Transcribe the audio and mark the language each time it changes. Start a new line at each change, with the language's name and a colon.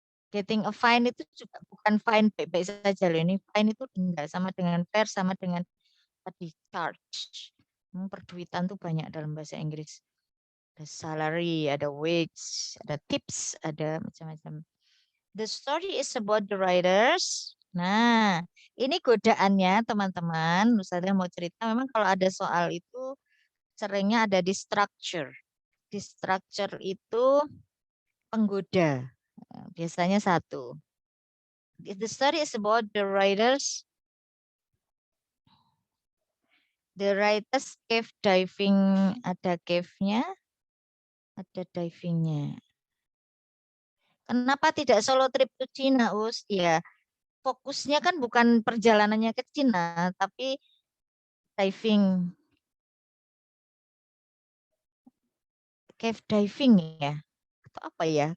Indonesian: Getting a fine itu juga bukan fine baik-baik saja loh. Ini fine itu denda sama dengan fair sama dengan tadi charge. Perduitan tuh banyak dalam bahasa Inggris. Ada salary, ada wage, ada tips, ada macam-macam.
English: The story is about the writers.
Indonesian: Nah, ini godaannya teman-teman. Ustazah mau cerita, memang kalau ada soal itu seringnya ada di structure. Di structure itu penggoda. Biasanya satu.
English: The story is about the writers. The writers cave diving,
Indonesian: ada cave-nya, ada diving-nya. Kenapa tidak solo trip ke Cina, Us? Ya, fokusnya kan bukan perjalanannya ke Cina, tapi diving, cave diving ya, atau apa ya?